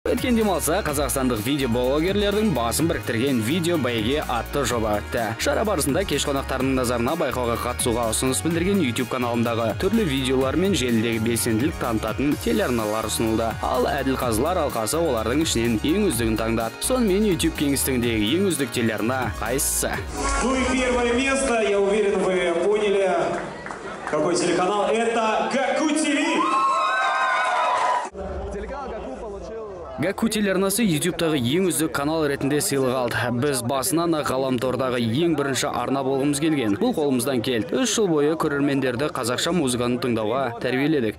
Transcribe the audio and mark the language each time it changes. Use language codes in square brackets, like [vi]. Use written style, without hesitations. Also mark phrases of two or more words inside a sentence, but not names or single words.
[kk] Өткен демалса қазақстандық видеоблогерлердің басын біріктірген видео бәйге атты жоба өтті. Шара барысында кеш қонақтарының назарына байқауға қатысуға ұсыныс білдірген YouTube каналындағы түрлі видеолар мен желідегі белсенділік танытатын телеарналар ұсынылды. Ал әділқазылар алқасы олардың ішінен ең үздігін таңдады. Сонымен YouTube кеңістігіндегі ең үздік телеарна қайсысы? [ru] Ну и первое место, я уверен, вы поняли, какой телеканал. Это Gaku TV. [kk] Gaku телеарнасы YouTube-тағы ең үздік канал ретінде сыйлық алды. Біз басынан ғаламтордағы ең бірінші арна болғымыз келген. Бұл қолымыздан келді. 3 жыл бойы көрермендерді қазақша музыканы тыңдауға тәрбиеледік.